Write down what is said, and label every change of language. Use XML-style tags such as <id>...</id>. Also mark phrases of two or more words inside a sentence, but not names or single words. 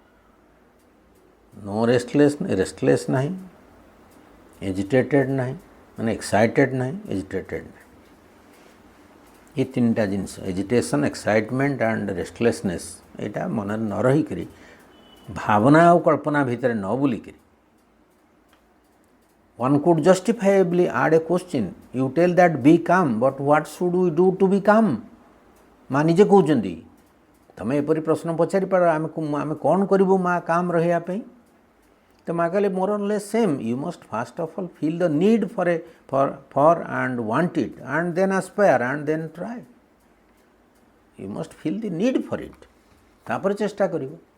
<en>no restless</en> <or>ନାହିଁ, ଏଜିଟେଟେଡ଼ ନାହିଁ, ମାନେ ଏକ୍ସାଇଟେଡ଼ ନାହିଁ, ଏଜିଟେଟେଡ଼ ନାହିଁ। ଏ ତିନିଟା ଜିନିଷ,</or> <en>agitation, excitement and restlessness,</en> <or>ଏଇଟା ମନରେ ନ ରହିକରି, ଭାବନା ଆଉ କଳ୍ପନା ଭିତରେ ନ ବୁଲିକରି,</or> <en>one could justifiably add a question, you tell that be calm, but what should we do to be calm?</en> <or>ମା ନିଜେ କହୁଛନ୍ତି, ତମେ ଏପରି ପ୍ରଶ୍ନ ପଚାରିପାର, ଆମେ କ'ଣ କରିବୁ ମା କାମ୍ ରହିବା ପାଇଁ? ତ ମା କହିଲେ</or> <en>more less same, you must first of all feel the need for and want it and then aspire and then try. you must feel the need for it,</en> <or>ତାପରେ ଚେଷ୍ଟା କରିବ।</or>